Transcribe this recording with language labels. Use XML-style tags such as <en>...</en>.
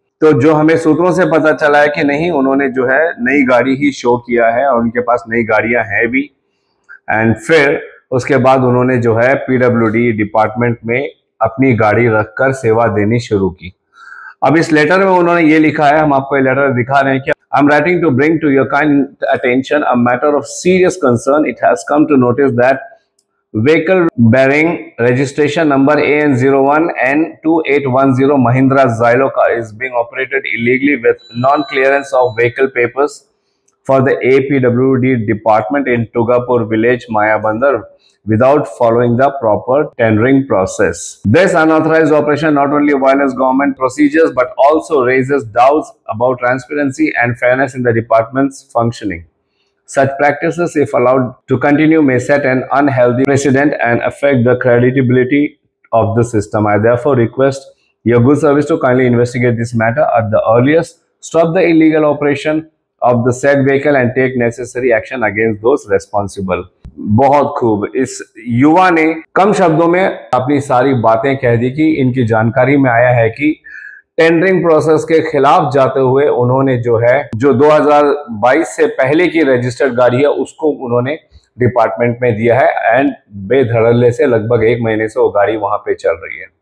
<hi>तो जो हमें सूत्रों से पता चला है कि नहीं, उन्होंने जो है नई गाड़ी ही शो किया है और उनके पास नई गाड़ियां हैं भी। एंड फिर उसके बाद उन्होंने जो है PWD डिपार्टमेंट में अपनी गाड़ी रखकर सेवा देनी शुरू की। अब इस लेटर में उन्होंने ये लिखा है, हम आपको ये लेटर दिखा रहे हैं कि</hi> <en>I'm writing to bring to your kind attention a matter of serious concern. It has come to notice that vehicle bearing registration number AN01N2810 Mahindra Xylo car is being operated illegally with non-clearance of vehicle papers for the APWD department in Tugapur village, Mayabandar, without following the proper tendering process. This unauthorized operation not only violates government procedures but also raises doubts about transparency and fairness in the department's functioning. Such practices, if allowed to continue, may set an unhealthy precedent and affect the credibility of the system. I therefore request your good service to kindly investigate this matter at the earliest, stop the illegal operation of the said vehicle and take necessary action against those responsible.</en> <hi>बहुत खूब, इस युवा ने कम शब्दों में अपनी सारी बातें कह दी कि इनकी जानकारी में आया है कि टेंडरिंग प्रोसेस के खिलाफ जाते हुए उन्होंने जो 2022 से पहले की रजिस्टर्ड गाड़ी है उसको उन्होंने डिपार्टमेंट में दिया है एंड बेधड़ल्ले से लगभग 1 महीने से वो गाड़ी वहां पे चल रही है।</hi>